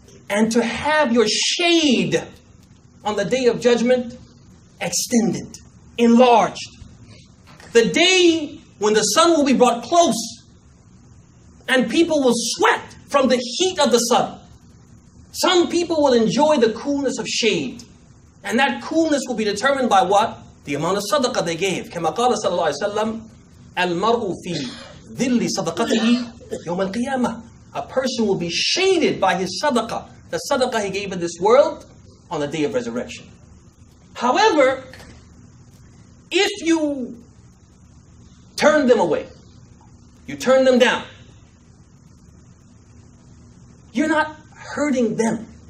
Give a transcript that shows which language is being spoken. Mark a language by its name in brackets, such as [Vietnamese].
[English] And to have your shade on the day of judgment extended, enlarged. The day when the sun will be brought close and people will sweat from the heat of the sun. Some people will enjoy the coolness of shade. And that coolness will be determined by what? The amount of sadaqah they gave. [Arabic] كما قال صلى الله عليه وسلم المرء في ظل صدقته يوم القيامة. [English] A person will be shaded by his sadaqah, the sadaqah he gave in this world, on the day of resurrection. However, if you turn them away, you turn them down, you're not hurting them.